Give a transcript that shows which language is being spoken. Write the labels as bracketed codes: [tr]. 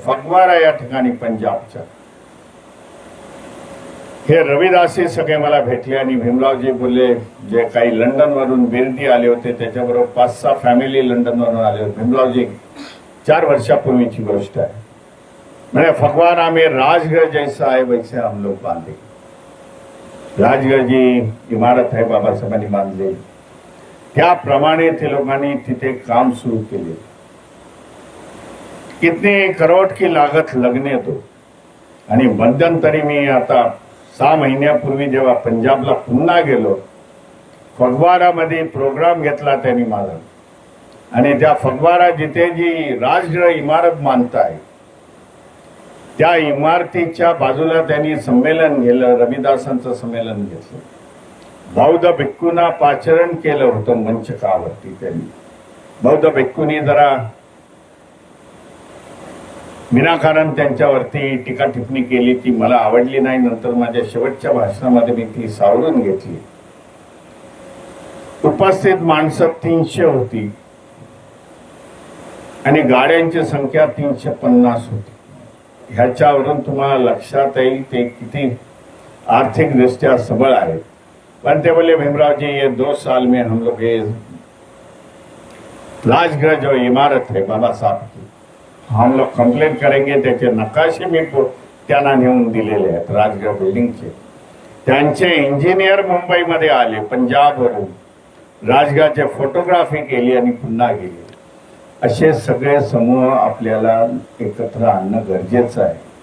[mr] फगवारा या ठिकाणी पंजाबच्या हे रविदासी सगळे मला भेटले आणि भीमरावजी बोलले, जे काही लंडन वरून बिरदी आले होते त्याच्याबरोबर 5-6 फॅमिली लंडन वरून आले होते. भीमरावजी 4 वर्षापूर्वीची गोष्ट आहे. [hi] मैंने फगवारा में राजगढ़ जैसा है वैसे हम लोग बांधे. [mr] राजगढ़ जी इमारत है बाबासाहेबांनी बांधली, त्याप्रमाणे ते लोकांनी तिथे काम सुरू केले. [hi] कितने करोड की लागत लगने तो. [mr] आणि मध्यंतरी मी आता 6 महिन्यापूर्वी जेव्हा पंजाबला पुन्हा गेलो, फगवारामध्ये प्रोग्राम घेतला त्यांनी माझा. आणि त्या फगवारा जिथे जी राजगृह इमारत बांधताय त्या इमारतीच्या बाजूला त्यांनी संमेलन घेतलं, रविदासांचं संमेलन घेतलं. बौद्ध भिक्खूंना पाचारण केलं होतं मंचकावरती. त्यांनी बौद्ध भिक्खूंनी जरा विनाकारण त्यांच्यावरती टीका टिप्पणी केली, ती मला आवडली नाही. नंतर माझ्या शेवटच्या भाषणामध्ये मी ती सावरून घेतली. उपस्थित माणसं 300 होती आणि गाड्यांची संख्या 350 होती. ह्याच्यावरून तुम्हाला लक्षात येईल ते किती आर्थिक दृष्ट्या सबळ आहे. पण ते बोले, [hi] भीमरावजी ये 2 साल में हम लोग ये राजगृह जो इमारत है बाबा साहब की, हम लोग कंप्लेंट करेंगे. [mr] त्याचे नकाशे मी त्यांना नेऊन दिलेले आहेत राजगृह बिल्डिंगचे. त्यांचे इंजिनियर मुंबईमध्ये आले पंजाबवरून, राजगृहाचे फोटोग्राफी केली आणि पुन्हा गेली. असे सगळे समूह आपल्याला एकत्र आणणं गरजेचं आहे.